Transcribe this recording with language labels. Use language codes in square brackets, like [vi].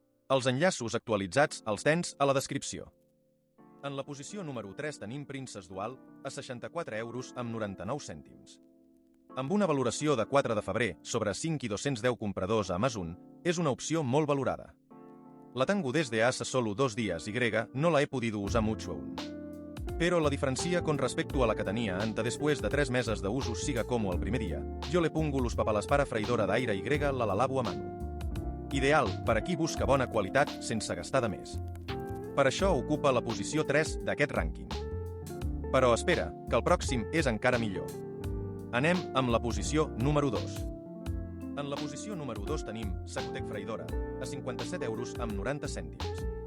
[ca] Els enllaços actualitzats els tens a la descripció. En la posició número 3 tenim Princess Dual a 64 euros amb 99 cèntims. Amb una valoració de 4 de febrer sobre 5 i 210 compradors a Amazon, és una opció molt valorada. [es] La tengo desde hace solo 2 días y no la he podido usar mucho aún. Pero la diferencia con respecto a la que tenía antes después de 3 meses de uso siga como el primer día. Yo le pongo los papeles para freidora d'aire y la lavabo a mano. [ca] Ideal per a qui busca bona qualitat sense gastar de més. Per això ocupa la posició 3 d'aquest rànquing. Però espera, que el pròxim és encara millor. Anem amb la posició número 2. En la posició número 2 tenim Sakutec freidora, a 57 euros amb 90 cèntims.